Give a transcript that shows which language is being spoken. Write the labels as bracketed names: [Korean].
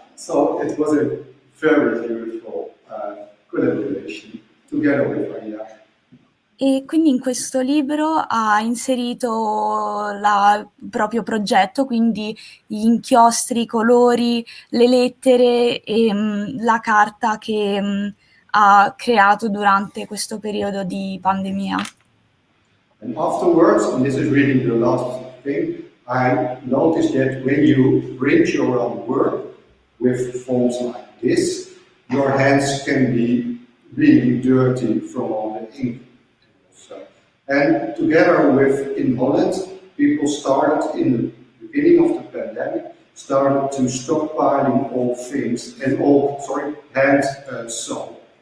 [English] So it was a very beautiful collaboration together with Anja. [Italian] E quindi in questo libro ha inserito il proprio progetto, quindi gli inchiostri, i colori, le lettere e la carta che ha creato durante questo periodo di pandemia. [English] And afterwards, and this is really the last thing, I noticed that when you print your own work with fonts like this, your hands can be really dirty from all the ink. So And together with in Holland, people started in the beginning of the pandemic, started to stockpiling all things and hand sew.